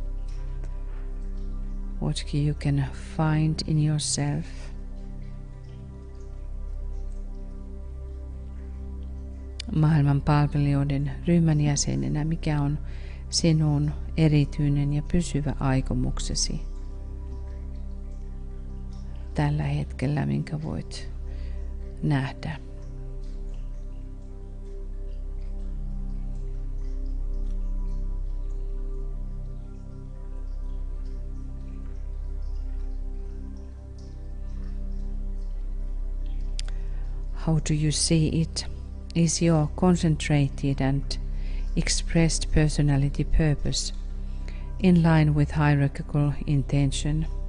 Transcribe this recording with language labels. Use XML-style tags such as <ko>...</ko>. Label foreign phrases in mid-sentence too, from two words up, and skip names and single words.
<en>What you can find in yourself?</en> <fi>Maailman palvelijoiden ryhmän jäsenenä, mikä on sinun erityinen ja pysyvä aikomuksesi tällä hetkellä, minkä voit nähdä?</fi> <en>How do you see it? Is your concentrated and expressed personality purpose in line with hierarchical intention?</en>